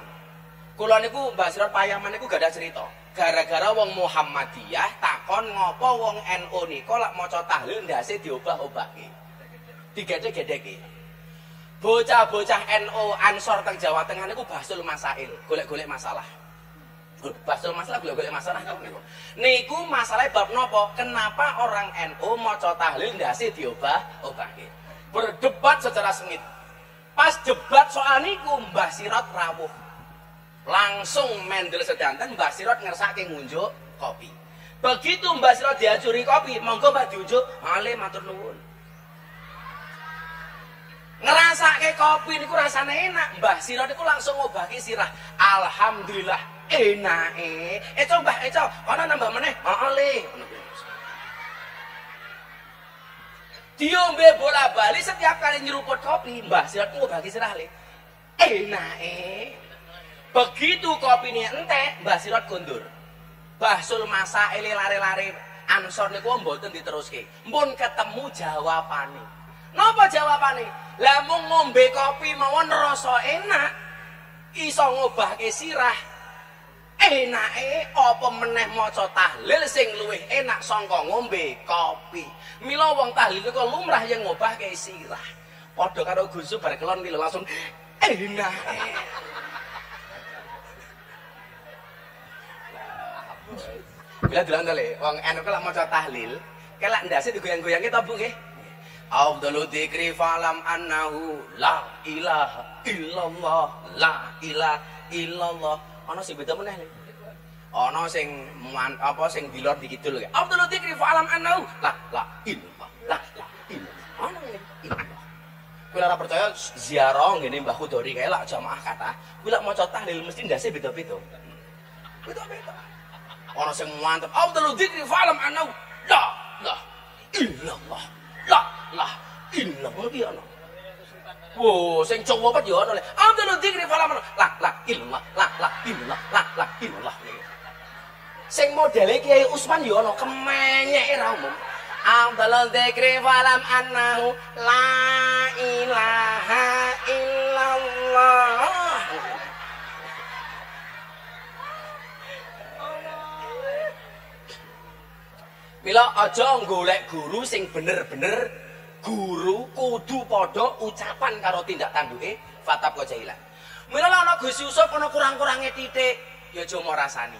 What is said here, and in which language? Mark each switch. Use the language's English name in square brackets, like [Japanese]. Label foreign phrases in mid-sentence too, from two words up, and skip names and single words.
[Javanese] Kula niku Mbah Sirot Payaman niku [Indonesian] gak ada cerita. [Javanese] Gara-gara wong Muhammadiyah takon ngopo wong NU nika lak maca tahlil ndase diobah-obahke. Digedhe-gedheke. Bocah-bocah NU Ansor teng Jawa Tengah niku basul masail, golek-golek masalah. Basul masalah golek-golek masalah niku. Niku masalahnya bab nopo? [Indonesian] Kenapa orang NU [Javanese] maca tahlil ndase diobah-obahke? [Indonesian] Berdebat secara sengit. [Javanese] Pas debat soal niku Mbah Sirot rawuh. Langsung mendel sedanten Mbah Sirot ngersake ngunjuk kopi. Begitu Mbah Sirot diajuri kopi, monggo Mbah diunjuk, ale matur nuwun. Ngerasake kopi niku rasane enak, Mbah Sirot niku langsung ngobahke sirah. Alhamdulillah enake. Mbah, ana nambah meneh, ale. Diombe bola-bali setiap kali nyeruput kopi, Mbah Sirot ngobahke sirah le. Enake. [Indonesian] Begitu kopi ini [Javanese] entek, Mbah Sirot kondur. Bahsul masail lare-lare Ansor niku mboten diteruske. Mun ketemu jawabane. Napa jawabane? Lah mung ngombe kopi mawon rasa enak. Iso ngobahke sirah. Enake apa meneh maca tahlil sing luwih enak sangka ngombe kopi. Mila wong tahlil niku lumrah yang ngobahke sirah. Padha karo Gus bar kelon ki langsung enake. Bila bilang tole, wong anu [Indonesian] kalau mau [Javanese] tahlil, kelak ndase digoyang-goyang kita bu nggih. [Arabic] أفضل الذكر فاعلم أنه لا إله إلا الله، لا إله إلا الله. [Javanese] Ana sing beda meneh lho. Ana sing sing bilor dikidul nggih. [Arabic] أفضل الذكر فاعلم أنه لا إلا الله، لا إلا الله. [Javanese] Ana ngene. Kula ora percaya ziarah ngene Mbah Khudori kae lak jamaah kata. Kula maca tahlil mesti ndase beda-beda. Beda-beda. Orang sing mantep, [Arabic] أفضل الذكر فاعلم أنه لا إلا الله. لا إلا الله [Javanese] iki ana. Wo, sing Jawa apa ya ana le. [Arabic] أفضل الذكر فاعلم لا إلا الله، لا إلا الله، لا إلا الله. [Javanese] Sing modele Kiai Usman ya ana kemenyeke ra umum. [Arabic] أفضل الذكر فاعلم أنه لا إله إلا الله. [Javanese] Mila aja golek guru sing bener-bener guru kudu padha ucapan karo tindak tanduke [Arabic] فتبقى جاهلا. [Javanese] Mila ana Gus Yusuf ana kurang-kurange titik ya aja mau rasani.